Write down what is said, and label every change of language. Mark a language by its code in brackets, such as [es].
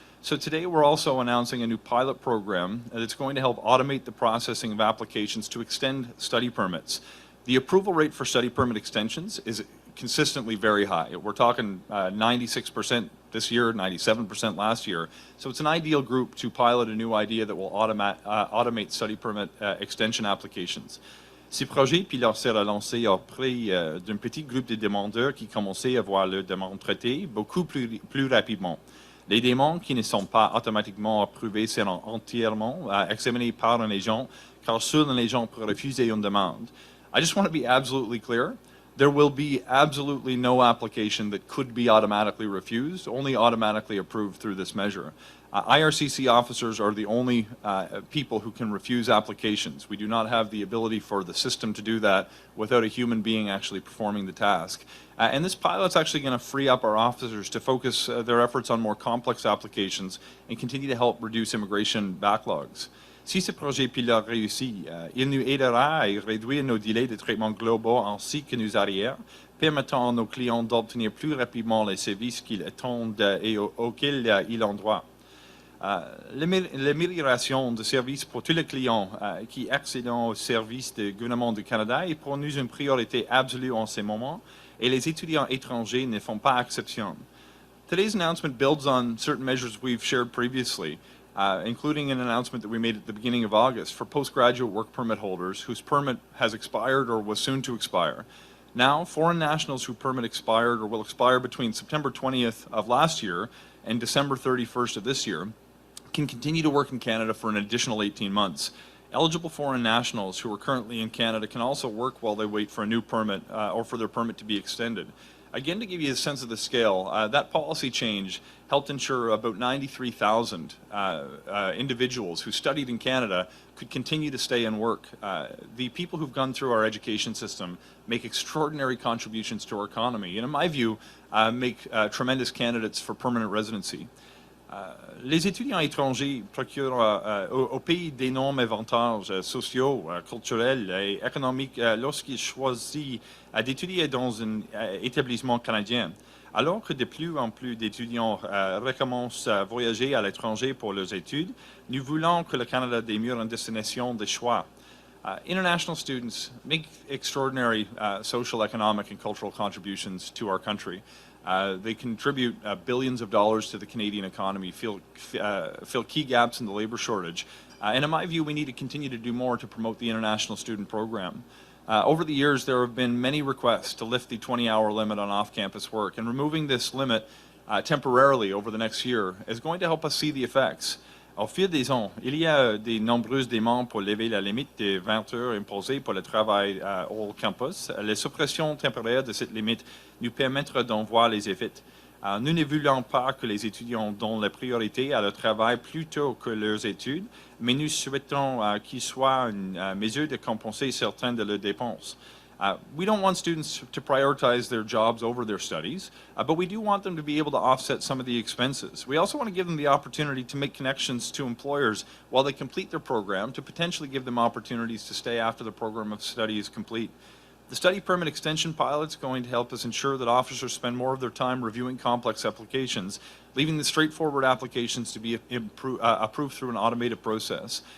[en] So today we're also announcing a new pilot program that's going to help automate the processing of applications to extend study permits. The approval rate for study permit extensions is consistently very high. We're talking 96% this year, 97% last year. So it's an ideal group to pilot a new idea that will automate study permit extension applications. [fr] Ces projets pilotes seront lancés auprès d'un petit groupe de demandeurs qui commençaient à voir leurs demandes traitées beaucoup plus rapidement. Les demandes qui ne sont pas automatiquement approuvées seront entièrement examinées par un agent, car seul un agent peut refuser une demande. [en] I just want to be absolutely clear. There will be absolutely no application that could be automatically refused, only automatically approved through this measure. IRCC officers are the only people who can refuse applications. We do not have the ability for the system to do that without a human being actually performing the task. And this pilot's actually going to free up our officers to focus their efforts on more complex applications and continue to help reduce immigration backlogs. [fr] Si ce projet pilote réussit, il nous aidera à réduire nos délais de traitement globaux ainsi que nos arrières, permettant à nos clients d'obtenir plus rapidement les services qu'ils attendent et auxquels ils ont droit. L'amélioration de services pour tous les clients qui accèdent aux services du gouvernement du Canada est pour nous une priorité absolue en ce moment, et les étudiants étrangers ne font pas exception. [en] Today's announcement builds on certain measures we've shared previously. including an announcement that we made at the beginning of August for postgraduate work permit holders whose permit has expired or was soon to expire. Now, foreign nationals whose permit expired or will expire between September 20th of last year and December 31st of this year can continue to work in Canada for an additional 18 months. Eligible foreign nationals who are currently in Canada can also work while they wait for a new permit or for their permit to be extended. Again, to give you a sense of the scale, that policy change helped ensure about 93,000 individuals who studied in Canada could continue to stay and work. The people who've gone through our education system make extraordinary contributions to our economy, and in my view, make tremendous candidates for permanent residency. [fr] Les étudiants étrangers procurent au pays d'énormes avantages sociaux, culturels et économiques lorsqu'ils choisissent d'étudier dans un établissement canadien. Alors que de plus en plus d'étudiants recommencent à voyager à l'étranger pour leurs études, nous voulons que le Canada demeure une destination de choix. [en] International students make extraordinary social, economic, and cultural contributions to our country. They contribute billions of dollars to the Canadian economy, fill key gaps in the labor shortage. And in my view, we need to continue to do more to promote the international student program. Over the years, there have been many requests to lift the 20-hour limit on off-campus work, and removing this limit temporarily over the next year is going to help us see the effects. [fr] Au fil des ans, il y a de nombreuses demandes pour lever la limite de 20 heures imposée pour le travail hors campus. La suppression temporaire de cette limite nous permettra d'en voir les effets. Nous ne voulons pas que les étudiants donnent la priorité à leur travail plutôt que leurs études, mais nous souhaitons qu'il soit une mesure de compenser certaines de leurs dépenses. [en] We don't want students to prioritize their jobs over their studies, but we do want them to be able to offset some of the expenses. We also want to give them the opportunity to make connections to employers while they complete their program to potentially give them opportunities to stay after the program of study is complete. The study permit extension pilot is going to help us ensure that officers spend more of their time reviewing complex applications, leaving the straightforward applications to be approved through an automated process.